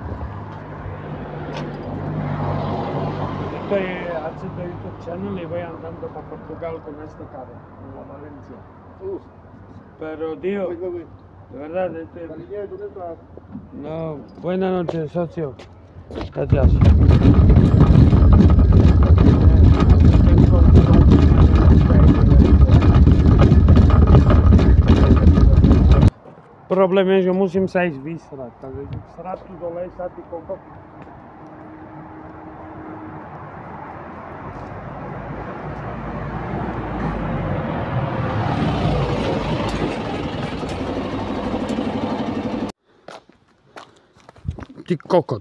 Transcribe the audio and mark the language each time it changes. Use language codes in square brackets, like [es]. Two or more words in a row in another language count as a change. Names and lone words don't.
[es] Estoy haciendo YouTube channel y voy andando para Portugal con este carro, en la Valencia. Pero tío, de verdad, no, buenas noches, socio. Gracias. [sk] Problém je, že musím sa ísť vysrať, takže srať tu do lesa, ty kokot. Ty kokot.